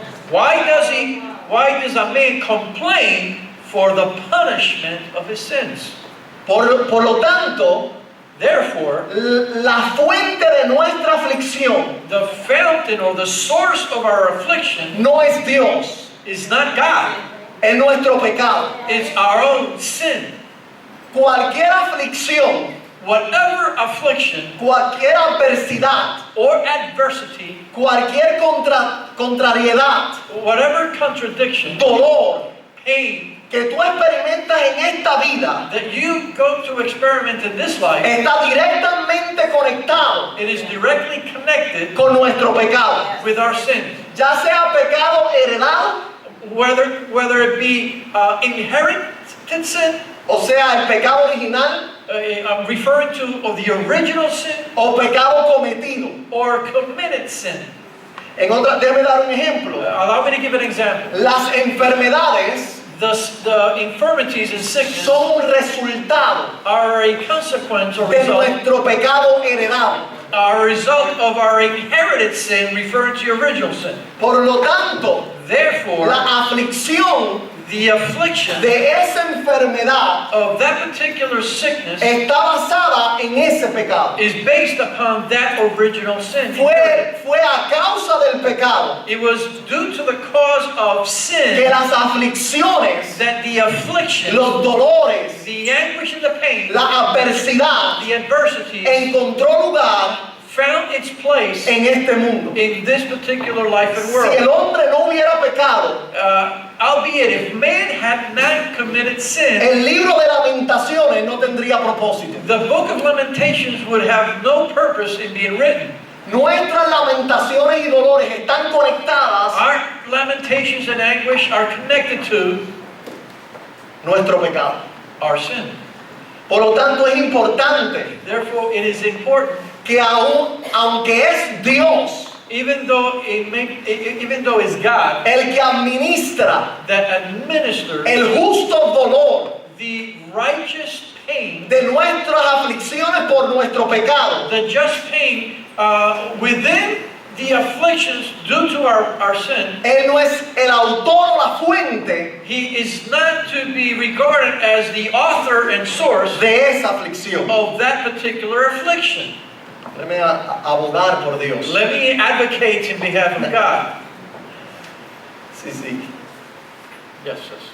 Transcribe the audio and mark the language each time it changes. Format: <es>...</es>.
<en>Why does a man complain for the punishment of his sins?</en> <es>Por lo tanto,</es> <en>Therefore,</en> <es>la fuente de nuestra aflicción</es> <en>the fountain or the source of our affliction</en> <es>no es Dios,</es> <en>is not God.</en> <es>es nuestro pecado.</es> <en>It's our own sin.</en> <es>Cualquier aflicción</es> <en>whatever affliction</en> <es>cualquier adversidad,</es> <en>or adversity,</en> <es>cualquier contrariedad,</es> <en>whatever contradiction,</en> <es>dolor</es> <en>pain</en> <es>que tú experimentas en esta vida,</es> <en>that you go to experiment in this life,</en> <es>está directamente conectado</es> <en>it is directly connected</en> <es>con nuestro pecado.</es> <en>with our sins.</en> <es>Ya sea pecado heredado,</es> <en>Whether it be inherited sin,</en> <es>o sea, el pecado original,</es> <en>I'm referring to the original sin,</en> <es>o pecado cometido.</es> <en>or committed sin.</en> <es>Déjame dar un ejemplo.</es> <en>Allow me to give an example.</en> <es>Las enfermedades</es> <en>The infirmities and sickness</en> <es>son un resultado</es> <en>are a consequence or</en> <es>de</es> <en>result,</en> <es>nuestro pecado heredado.</es> <en>are a result of our inherited sin, referring to your original sin.</en> <es>Por lo tanto,</es> <en>Therefore,</en> <es>la aflicción</es> <en>the affliction</en> <es>de esa enfermedad</es> <en>of that particular sickness</en> <es>está basada en ese pecado.</es> <en>is based upon that original sin.</en> <es>Fue a causa del pecado</es> <en>It was due to the cause of</en> <es>que</es> <en>sin</en> <es>las aflicciones,</es> <en>that the affliction,</en> <es>los dolores,</es> <en>the anguish and the pain,</en> <es>la adversidad</es> <en>the adversity</en> <es>encontró lugar</es> <en>found its place</en> <es>en este mundo.</es> <en>in this particular life and</en> <es>Si</es> <en>world.</en> <es>el hombre no hubiera pecado,</es> <en>Albeit if man had not committed sin,</en> <es>el libro de Lamentaciones no tendría propósito.</es> <en>the book of Lamentations would have no purpose in being written.</en> <es>Nuestras lamentaciones y dolores están conectadas</es> <en>Our lamentations and anguish are connected to</en> <es>a nuestro pecado.</es> <en>our sin.</en> <es>Por lo tanto, es importante</es> <en>Therefore, it is important,</en> <es>que aunque es Dios</es> <en>even though it's God</en> <es>el que administra</es> <en>that administers</en> <es>el justo dolor</es> <en>the righteous pain,</en> <es>de nuestras aflicciones por nuestro pecado,</es> <en>the just pain within the afflictions due to our sin.</en> <es>Él no es el autor o la fuente</es> <en>He is not to be regarded as the author and source</en> <es>de esa aflicción.</es> <en>of that particular affliction.</en> <es>Déjeme abogar por Dios.</es> <en>Let me advocate in behalf of God.</en> <es>Sí, sí.</es> <en>Yes, yes.</en>